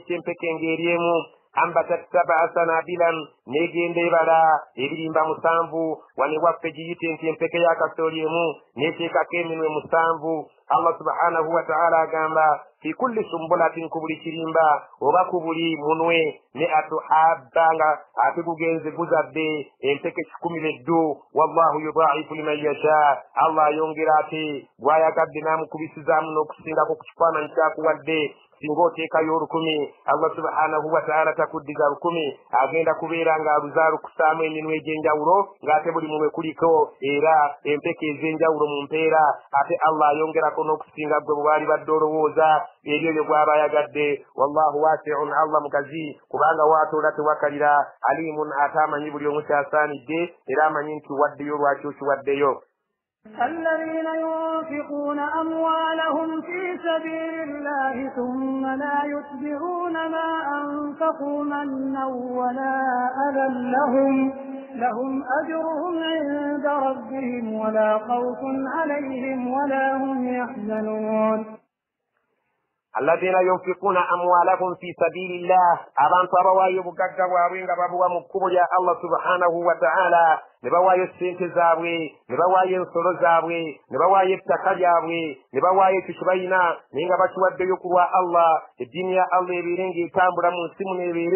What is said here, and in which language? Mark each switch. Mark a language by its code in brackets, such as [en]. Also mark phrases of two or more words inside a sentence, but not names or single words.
[lg] ky'empeke ng'eryemu [ar] أنبتت 7 سنابل [lg] n'egenda ebala ebirimba 7 wane waffe giyite nti empeke ya kasooli emu n'eteekako eminwe 7 Allah [ar] سبحانه وتعالى [lg] agamba [ar] في كل [lg] sumbulatin ku buli kirimba oba ku buli munwe ne atuhabba nga ate gugenze guzadde empeke 12 [ar] والله يضاعف لمن يشاء [lg] Allah ayongera ate gwayagadde n'amukubisizaamu n'okusingako ku kifaananyi kyakuwadde singa oteekayo 10 Allah [ar] سبحانه و [lg] ta'ala takuddiza 10 agenda kubeera ng'aluzaalukusaamu eminwe egy'enjawulo ng'ate buli munwe kuliko era empeke ez'enjawulo mu mpeera ate Allah ayongerako n'okusinga gwe bwali badde olowooza ebyo bye gwaba ayagadde [ar] والله واسع [lg] Allah mugazi kubanga waatoola tewakalira alimun ate amanyi buli omu kyasaanidde era amanyi nti waddeyo lwaki okiwaddeyo. [ar] الذين ينفقون أموالهم في سبيل الله ثم لا يتبعون ما أنفقوا منا ولا أذى لهم أجرهم عند ربهم ولا خوف عليهم ولا هم يحزنون. الذين ينفقون أموالهم في سبيل الله [lg] abantu abawaayo obugagga bwabwe nga babuwa mu kkubo lya Allah [ar] سبحانه وتعالى [lg] ne bawaayo ssente zaabwe ne bawaayo ensolo zaabwe ne bawaayo ettaka lyabwe ne bawaayo ekyo kye balina naye nga bakiwaddeyo ku lwa Allah eddiini ya Allah ebeere ng'etambula mu nsi muno ebeere